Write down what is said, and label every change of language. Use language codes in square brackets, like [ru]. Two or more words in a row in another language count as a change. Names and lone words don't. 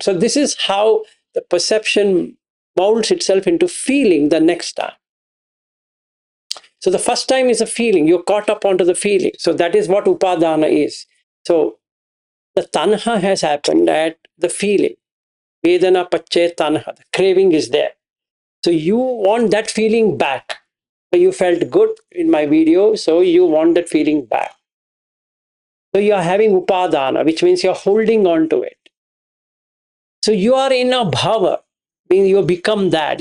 [en] So this is how the perception molds itself into feeling the next time. So the first time is a feeling. You're caught up onto the feeling. So that is what upadana is. So the tanha has happened at the feeling. [pi] Vedana pache tanha. [en] The craving is there. So you want that feeling back. So you felt good in my video, so you want that feeling back. So you are having upadana, which means you're holding on to it. So you are in a bhava, meaning you become that.